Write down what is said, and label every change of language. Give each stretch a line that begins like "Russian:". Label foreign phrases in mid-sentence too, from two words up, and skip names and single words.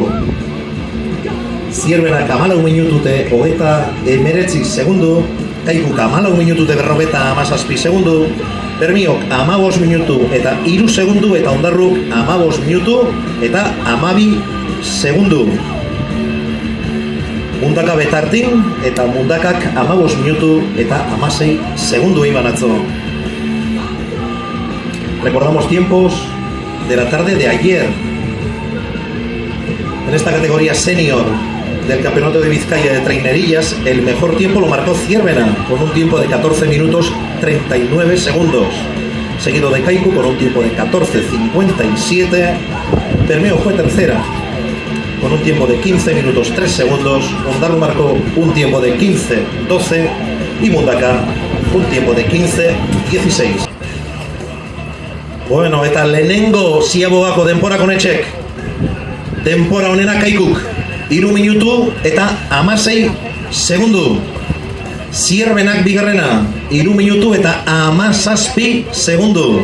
Basque: Zierbenak 14 minutute, 39 segundu, Kaikuk 14 minutute, 57 segundu, Bermiok 15 minutu eta 3 segundu, eta Ondarruk 15 minutu eta 12 segundu. Mundaka betartin eta Mundakak 15 minutu eta 16 segundu iban atzo.
Spanish: Recordamos tiempos de la tarde de ayer. En esta categoría senior del Campeonato de Vizcaya de Trainerillas, el mejor tiempo lo marcó Zierbena, con un tiempo de 14 minutos 39 segundos. Seguido de Kaiku con un tiempo de 14:57. Bermeo fue tercera, con un tiempo de 15 minutos 3 segundos. Ondarru marcó un tiempo de 15:12 y Mundaka un tiempo de 15:16.
Basque: Bueno, eta lehenengo ziabogako denpora konetxek. Denpora honena Kaikuk 3 minutu eta 16 segundu. Zierbenak bigarrena 3 minutu eta 17 segundu.